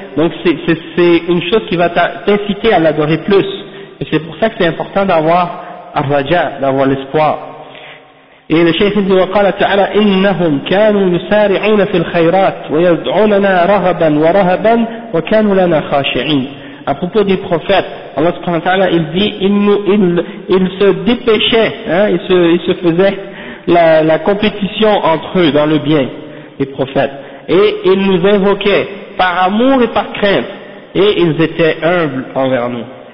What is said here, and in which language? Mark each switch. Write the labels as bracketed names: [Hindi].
[French] Donc c'est une chose qui va t'inciter à l'adorer plus. Et c'est pour ça que c'est important d'avoir Ar-Raja, d'avoir l'espoir. [Arabic] إلى شيخ ذي وقال تعالى إنهم كانوا يسارعون في الخيرات ويدعوننا رغبا ورهبا وكانوا لنا خاشعين. [French] À propos du prophète, Allah subhanahu wa ta'ala, il dit, il se dépêchait, hein, il se faisait la compétition entre eux dans le bien, les prophètes. Et ils nous invoquaient par amour et par crainte, et ils étaient humbles envers nous.